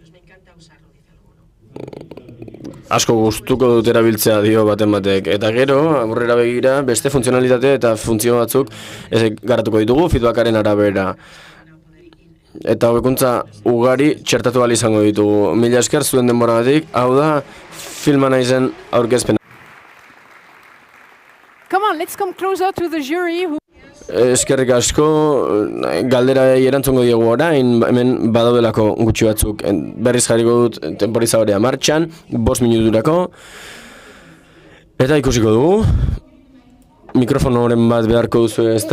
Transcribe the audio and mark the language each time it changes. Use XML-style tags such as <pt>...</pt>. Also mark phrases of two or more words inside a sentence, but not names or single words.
<eu>Asko gustuko dut erabiltzea dio batek. Eta gero, aurrera begira, beste funtzionalitate eta funtzio batzuk garatuko ditugu feedbackaren arabera. Eta hobekuntza ugari txertatu ahal izango ditugu. Mila esker zuen denboragatik, hau da Filma Naizen aurkezpena.</eu> <en>Come on, let's come closer to the jury.</en> <eu>Eskerrik asko, galdera erantzungo diegu orain, hemen badaudelako gutxi batzuk. Berriz jarriko dut temporizadora martxan, 5 minuturako. Eta ikusiko dugu. Mikrofonoren bat beharko duzu, ezta?</eu>